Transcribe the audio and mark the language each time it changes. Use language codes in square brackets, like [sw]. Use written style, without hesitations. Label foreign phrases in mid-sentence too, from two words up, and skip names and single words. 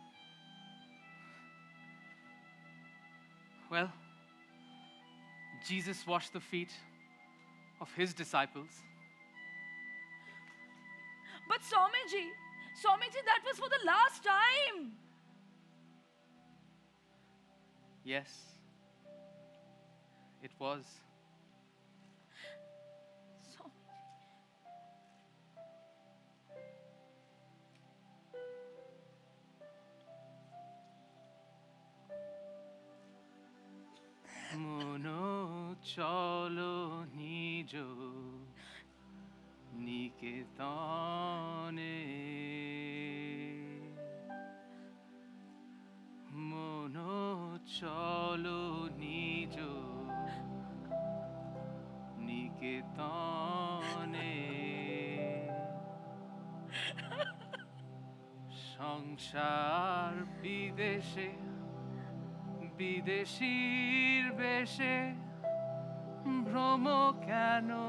[en] Well, Jesus washed the feet of his disciples. But Swamiji, that was for the last time. Yes, it was. [bn] মন চলো নিজ নিকেতনে. মন চলো নিজ নিকেতনে. সংসার বিদেশে বিদেশীর বেশে ভ্রম কেন